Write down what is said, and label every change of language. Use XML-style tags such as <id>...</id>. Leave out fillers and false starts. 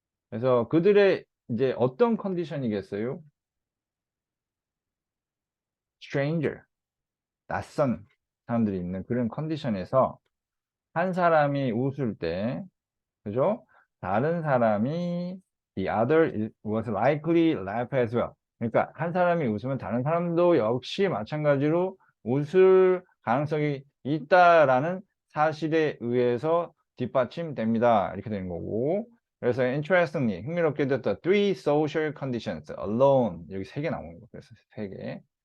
<ko>그래서 그들의 이제 어떤 컨디션이겠어요? stranger, 낯선 사람들이 있는 그런 컨디션에서 한 사람이 웃을 때, 그죠? 다른 사람이</ko> <en>the other was likely laugh as well.</en> <ko>그러니까 한 사람이 웃으면 다른 사람도 역시 마찬가지로 웃을 가능성이 있다라는 사실에 의해서 뒷받침됩니다. 이렇게 되는 거고. 그래서 interestingly, 흥미롭게도 또</ko> <en>three social conditions,</en> <ko>alone, 여기 세 개 나오는 거. 그래서 세 개.</ko>